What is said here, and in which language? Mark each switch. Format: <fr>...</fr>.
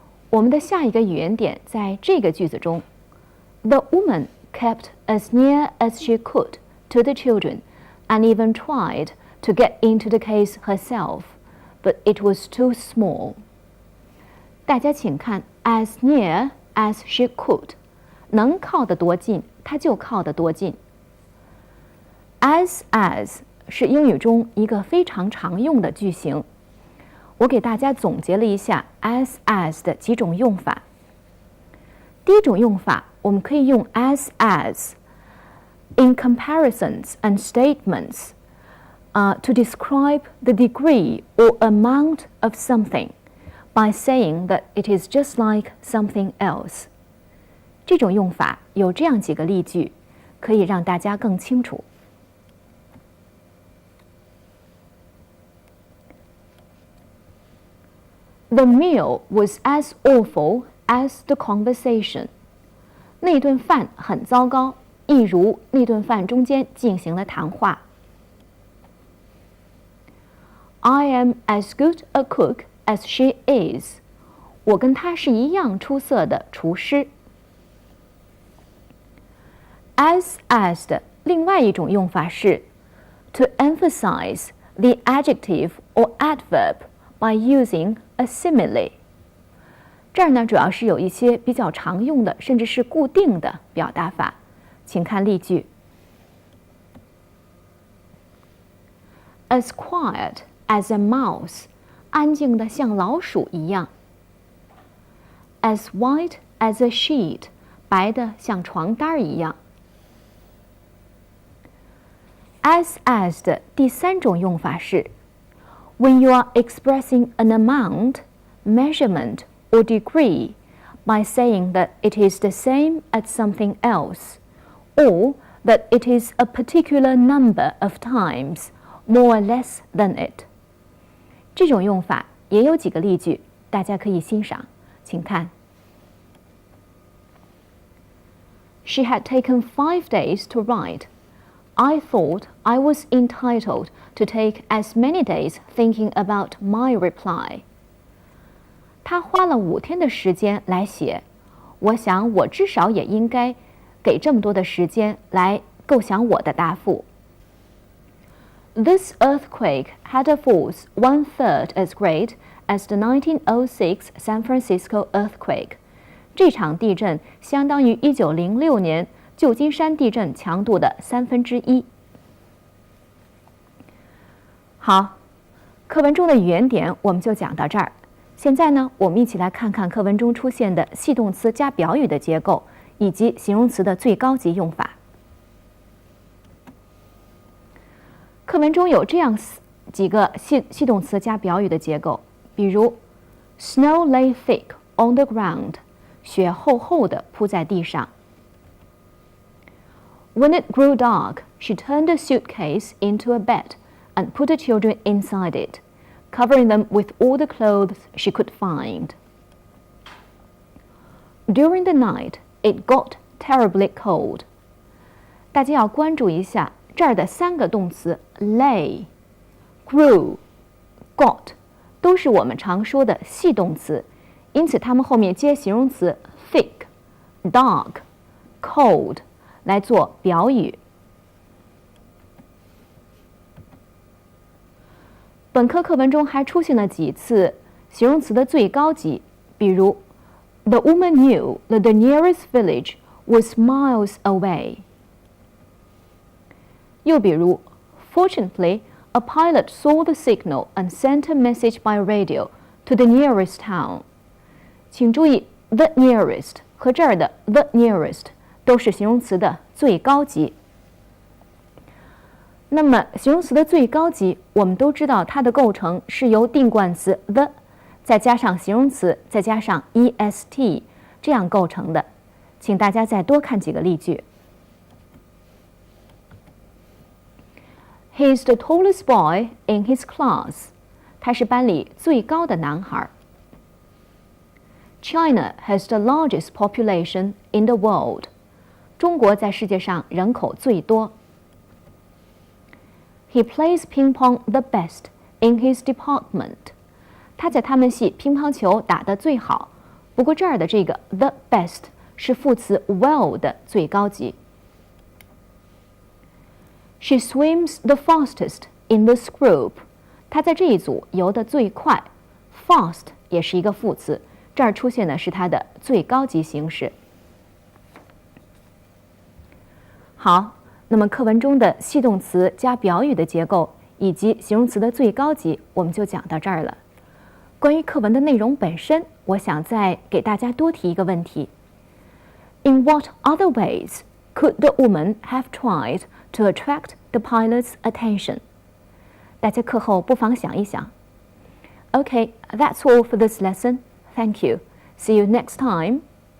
<zh>我们的下一个语言点在这个句子中</zh> <en>The woman kept as near as she could to the children and even tried to get into the case herself, but it was too small.</en> <zh>大家请看</zh> <en>as near as she could，</en> <zh>能靠得多近，她就靠得多近。 as 是英语中一个非常常用的句型。我给大家总结了一下 as 的几种用法。第一种用法，我们可以用</zh> <en>as in comparisons and statements to describe the degree or amount of something by saying that it is just like something else。</en> <zh>这种用法有这样几个例句，可以让大家更清楚。</zh> <en>The meal was as awful as the conversation。</en> <zh>那顿饭很糟糕，一如那顿饭中间进行了谈话。</zh> <en>I am as good a cook as she is。</en> <zh>我跟她是一样出色的厨师。</zh> <en>as</en> <zh>的另外一种用法是</zh> <en>to emphasize the adjective or adverb by using a simile。</en> <zh>这儿呢主要是有一些比较常用的甚至是固定的表达法，请看例句</zh> <en>As quiet as a mouse，</en> <zh>安静的像老鼠一样。</zh> <en>As white as a sheet，</en> <zh>白的像床单一样。</zh> <en>as</en> <zh>的第三种用法是</zh> <en>When you are expressing an amount, measurement, or degree by saying that it is the same as something else, or that it is a particular number of times, more or less than it。</en> <zh>这种用法也有几个例句，大家可以欣赏，请看。</zh> <en>She had taken 5 days to write. I thought I was entitled to take as many days thinking about my reply.</en> <zh>他花了5天的时间来写，我想我至少也应该给这么多的时间来构想我的答复。</zh> <en>This earthquake had a force 1/3 as great as the 1906 San Francisco earthquake.</en> <zh>这场地震相当于1906年旧金山地震强度的1/3。好，课文中的语言点我们就讲到这儿。现在呢，我们一起来看看课文中出现的系动词加表语的结构，以及形容词的最高级用法。课文中有这样几个系动词加表语的结构，比如</zh> <en>Snow lay thick on the ground，</en> <zh>雪厚厚的铺在地上。</zh> <en>When it grew dark, she turned the suitcase into a bed and put the children inside it, covering them with all the clothes she could find. During the night, it got terribly cold.</en> <zh>大家要关注一下这儿的3个动词 lay、grew、got 都是我们常说的系动词，因此它们后面接形容词 thick、dark、cold 来做表语。本课课文中还出现了几次形容词的最高级，比如</zh> <en>The woman knew that the nearest village was miles away。又比如 Fortunately, a pilot saw the signal and sent a message by radio to the nearest town。</en> <zh>请注意</zh> <en>the nearest 和这儿的 the nearest</en> <zh>都是形容词的最高级。那么形容词的最高级，我们都知道它的构成是由定冠词 the 再加上形容词再加上 est 这样构成的。请大家再多看几个例句。</zh> <en>He is the tallest boy in his class.</en> <zh>他是班里最高的男孩。</zh> <en>China has the largest population in the world.</en> <zh>中国在世界上人口最多。</zh> <en>He plays ping pong the best in his department.</en> <zh>他在他们系乒乓球打得最好。不过这儿的这个 the best 是副词 well 的最高级。</zh> <en>She swims the fastest in this group.</en> <zh>她在这一组游得最快。 Fast 也是一个副词，这儿出现的是它的最高级形式。好，那么课文中的系动词加表语的结构以及形容词的最高级，我们就讲到这儿了。关于课文的内容本身，我想再给大家多提一个问题。</zh> <en>In what other ways could the woman have tried to attract the pilot's attention?</en> <zh>大家课后不妨想一想。</zh> <en>Okay, that's all for this lesson. Thank you. See you next time.</en>